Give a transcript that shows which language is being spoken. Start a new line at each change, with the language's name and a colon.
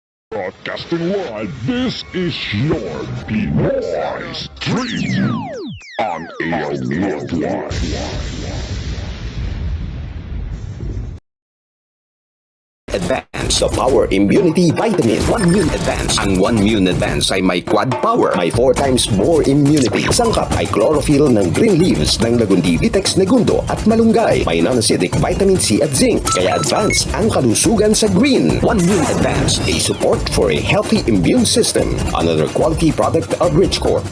English: Broadcasting live, this is your Pinoystream on AO Worldwide. Advance, the Power Immunity Vitamin. 1 Mune Advance.
Filipino: Ang 1 Mune Advance ay may quad power, may 4 times more immunity. Sangkap ay chlorophyll ng green leaves ng lagundi vitex negundo at malunggay. May non-acidic vitamin C at zinc. Kaya advance ang kalusugan sa green.
English: 1 Mune Advance, a support for a healthy immune system. Another quality product of Richcorp.